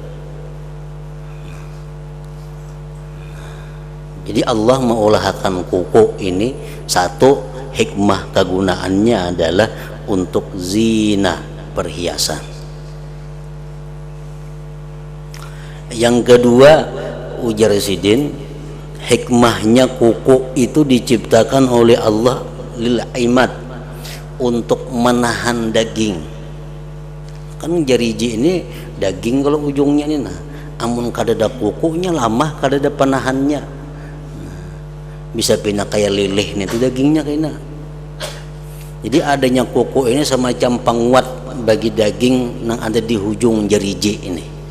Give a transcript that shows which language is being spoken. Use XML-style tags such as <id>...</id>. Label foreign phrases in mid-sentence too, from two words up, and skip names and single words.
<id>Jadi Allah mengolahkan kuku ini, satu hikmah kegunaannya adalah untuk zina, perhiasan. Yang kedua, ujar Sidin, hikmahnya kuku itu diciptakan oleh Allah</id> <ar>للعماد,</ar> <id>untuk menahan daging.</id> <bjn>Kan jariji ini daging kalau ujungnya ini, nah amun kadada kukunya lama kadada penahannya, bisa pindah kayak lilih nih itu dagingnya kayaknya.</bjn> <id>Jadi adanya kuku ini semacam penguat bagi daging yang ada di ujung jariji ini.</id>